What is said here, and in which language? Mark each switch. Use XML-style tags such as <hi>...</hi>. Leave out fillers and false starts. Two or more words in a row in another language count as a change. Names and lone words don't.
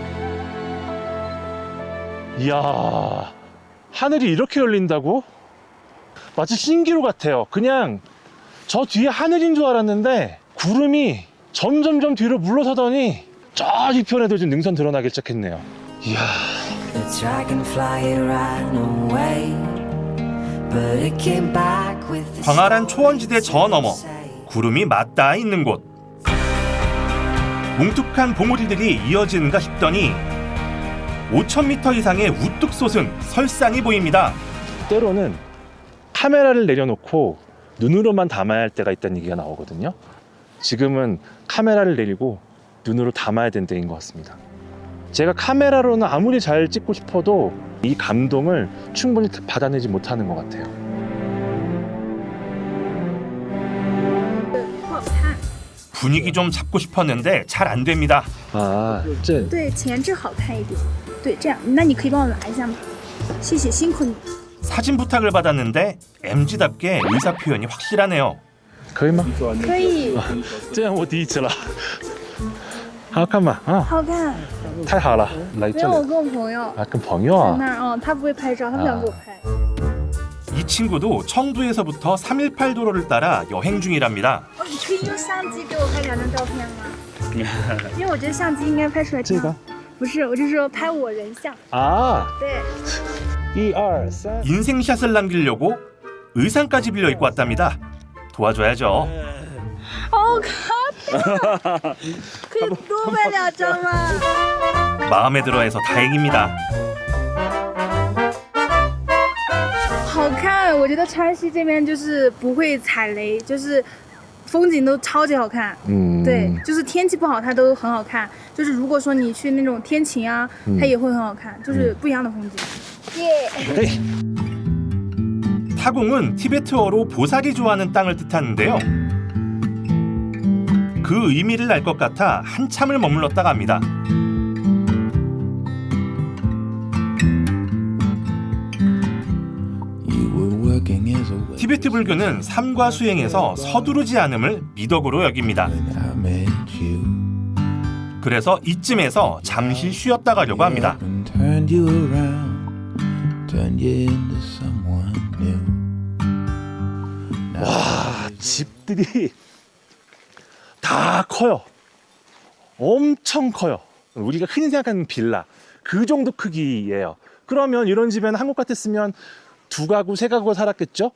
<ko>이야, 하늘이 이렇게 열린다고? 마치 신기루 같아요. 그냥 저 뒤에 하늘인 줄 알았는데 구름이 점점점 뒤로 물러서더니 저 뒤편에도 지금 능선 드러나기 시작했네요. 이야.</ko> <en>The dragonfly ran away, but it came back with the</en> <ko>광활한 초원지대 저 너머 구름이 맞닿아 있는 곳. 뭉툭한 봉우리들이 이어지는가 싶더니 5,000m 이상의 우뚝 솟은 설산이 보입니다. 때로는 카메라를 내려놓고 눈으로만 담아야 할 때가 있다는 얘기가 나오거든요. 지금은 카메라를 내리고 눈으로 담아야 되는 때인 것 같습니다. 제가 카메라로는 아무리 잘 찍고 싶어도 이 감동을 충분히 받아내지 못하는 것 같아요. 분위기 좀 잡고 싶었는데 잘 안 됩니다. 아,</ko> <zh>这对，前置好看一点。对，这样，那你可以帮我拿一下吗？谢谢，辛苦你。</zh> <ko>사진 부탁을 받았는데 MZ답게 의사 표현이 확실하네요.</ko> <zh>可以吗？可以，这样我第一次了。好看吗？啊，好看。太好了，来这因为我里跟我朋友啊，跟朋友啊。在那儿，他不会拍照，他不想给我拍。</zh> <ko>이 친구도 청두에서부터 318 도로를 따라 여행 중이랍니다.</ko> <zh>哦，你可以用相机给我拍2张照片吗？因为我觉得相机应该拍出来这样。不是，我就是说拍我人像。</zh> <ko>아,</ko> <zh>对。 1, 2, 3.</zh> <ko>인생샷을 남기려고 의상까지 빌려 입고 왔답니다. 도와줘야죠.</ko> <zh>好看，可以多拍2张吗？</zh> <ko>마음에 들어해서 다행입니다.</ko> <zh>好看，我觉得川西这边就是不会踩雷，就是风景都超级好看。对，就是天气不好它都很好看，就是如果说你去那种天晴啊，它也会很好看，就是不一样的风景。耶、</zh> <ko>타공은 티베트어로 보살이 좋아하는 땅을 뜻하는데요. 그 의미를 알 것 같아 한참을 머물렀다가 합니다. 티베트 불교는 삶과 수행에서 서두르지 않음을 미덕으로 여깁니다.</ko> <en>I met you.</en> <ko>그래서 이쯤에서 잠시 쉬었다 가려고 합니다.</ko> <en>And turned you around, turned you into someone new.</en> <ko>와, 집들이 다 커요. 엄청 커요. 우리가 흔히 생각하는 빌라 그 정도 크기예요. 그러면 이런 집에는 한국 같았으면 2가구, 3가구가 살았겠죠?</ko>